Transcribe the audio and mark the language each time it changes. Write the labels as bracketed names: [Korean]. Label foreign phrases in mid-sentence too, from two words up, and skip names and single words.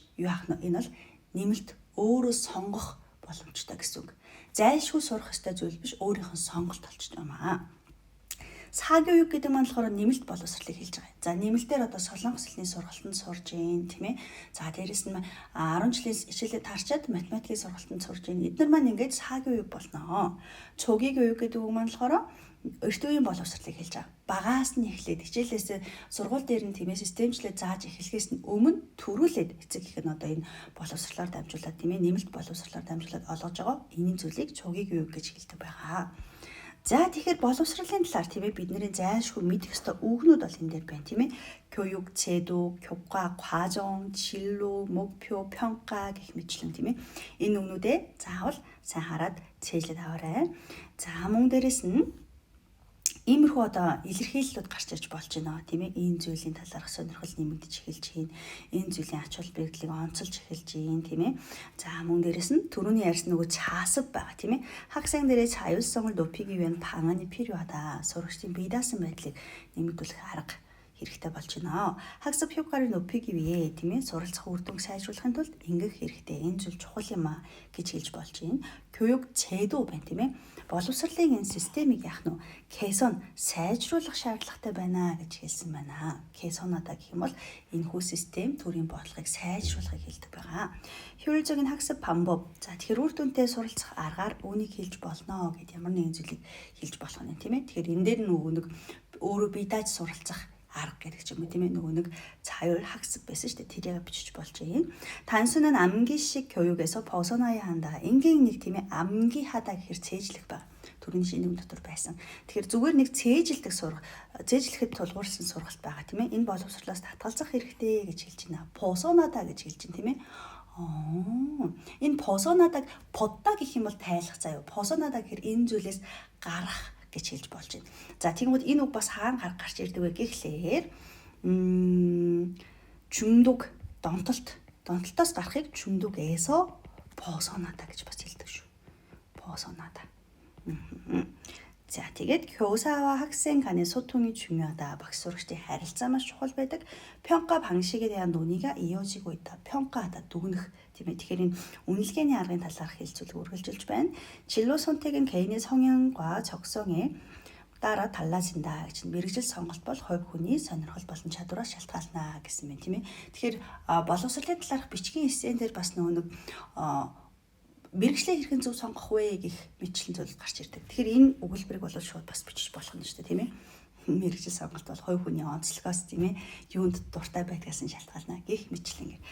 [Mongolian] Юу ах нь энэ бол нэмэлт өөрөө сонгох боломжтой гэсэн үг. Зайлшгүй сурах ёстой зүйл биш, өөрийнх нь сонголт болчихж байгаа юм. 사교육 гэдэг маань болохоор нэмэлт боловсролыг хэлж байгаа. За нэмэлтээр одоо солонгос хэлний сургалтанд сурж гин тийм ээ. За дээрэс нь 10 жилийн хичээлээ таарчаад математикийн сургалтанд сурж гин. Эдгээр маань ингээд 사교육 болно. [Korean] 초기 교육 [Mongolian] гэдэг үг маань болохоор эрт үеийн боловсролыг хэлж байгаа. Багаас нь эхлээд хичээлээс сургууль дээр нь тийм ээ системчлээ зааж эхлэхээс нь өмнө төрүүлээд эцэг их нь одоо энэ боловсролоор дамжуулаад тийм ээ нэмэлт боловсролоор дамжуулаад олгож байгаа. Энэ зүйлийг [Korean] 초기 교육 [Mongolian] гэж хэлдэг байгаа. За тэгэхээр боловсролын талаар тийм ээ бидний зайлшгүй мэдэх ёстой үгнүүд бол энэ дээр байна тийм ээ. [Korean] 교육 제도, 교과, 과정, 진로, 목표, 평가 [Mongolian] гэх мэтлэн тийм ээ. Энэ үгнүүдээ заавал сайн хараад цээжлээд аваарай. За мөн дээрэс нь иймэрхүү одоо илэрхийллүүд гарч ирж болж байна тийм ээ. Энэ зүйлийн талаарх сонирхол нэмэгдэж эхэлж байна. Энэ зүйлийн ач холбогдлыг онцолж эхэлж байна тийм ээ. За мөн дээрэс нь түрүүний ярьсан нөгөө чаасв байгаа тийм ээ. [Korean] 학생들의 자율성을 높이기 위한 방안이 필요하다. [Mongolian] сурагчдын бие даасан байдлыг нэмэгдүүлэх арга хэрэгтэй болж байна. [Korean] 학습 효과를 높이기 위해 [Mongolian] тийм ээ суралцах үр дүнг сайжруулахын тулд ингэх хэрэгтэй. Энэ зүйл чухал юм а гэж хэлж болж байна. [Korean] 교육 제도 [Mongolian] байна тийм ээ. Боловсролын энэ системийг яах нь 개선 сайжруулах шаардлагатай байна гэж хэлсэн байна. 개선하다 гэх юм бол энэ хүү систем төрийн бодлогыг сайжруулахыг хэлдэг байгаа. [Korean] 효율적인 학습 방법. [Mongolian] За тэгэхээр үр дүнтэй суралцах аргаар үүнийг хэлж болно гэд ямар нэгэн зүйлийг хэлж болох нь тийм ээ. Тэгэхээр энэ дээр нөгөө нэг өөрөө бие дааж суралцах арга гэдэг ч юм уу тийм ээ нөгөө нэг [Korean] 자율 학습 [Mongolian] байсан шүү дээ. тэрийг бичиж болж байна. [Korean] 단순한 암기식 교육에서 벗어나야 한다. [Mongolian] энгийн нэг тийм ээ 암기하다 гэхээр цээжлэх байна. Төрийн шинэм дотор байсан. Тэгэхээр зүгээр нэг цээжилдэг сурах, цээжлэхэд тулгуурсан сургалт байгаа тийм ээ. Энэ боловсролоос татгалзах хэрэгтэй гэж хэлж байна. 벗어나다 гэж хэлж байна тийм ээ. Энэ [Korean] 벗어나다 벗다 [Mongolian] гэх юм бол тайлах заяа. 벗어나다 гэхээр энэ зүйлээс гарах гэж хэлж болж байна. За тэгмүүд энэ үг бас хаана гарч ирдэг вэ гэхлээр 중독, донтолтоос гарахыг [Korean] 중독에서 벗어나다 [Mongolian] гэж бас хэлдэг шүү. [Korean] 벗어나다. 자, тэгээд 교사와 학생 간의 소통이 중요하다. [Mongolian] багш сурагчдын харилцаа маш чухал байдаг. [Korean] 평가 방식에 대한 논의가 이어지고 있다. 평가하다, [Mongolian] дүгнэх тийм ээ. Тэгэхээр энэ үнэлгээний аргын талаарх хэлцүүлэг үргэлжилж байна. [Korean] 진로 선택은 개인의 성향과 적성에 따라 달라진다 [Mongolian] гэж мэргэжил сонголт бол хувь хүний сонирхол болон чадвараас шалтгаална гэсэн мэт тийм ээ. Тэгэхээр боловсролын талаарх бичгийн эссен дээр бас нэг мэргэжлээ хэрхэн зөв сонгох вэ гэх мэтлэн зүйл гарч ирдэг. Тэгэхээр энэ өгүүлбэрийг бол шууд бас бичиж болох нь шүү дээ тийм ээ. Мэргэжил сонголт бол хувь хүний онцлогоос тийм ээ юунд дуртай байдгаас нь шалтгаална гэх мэтлэн ингэ.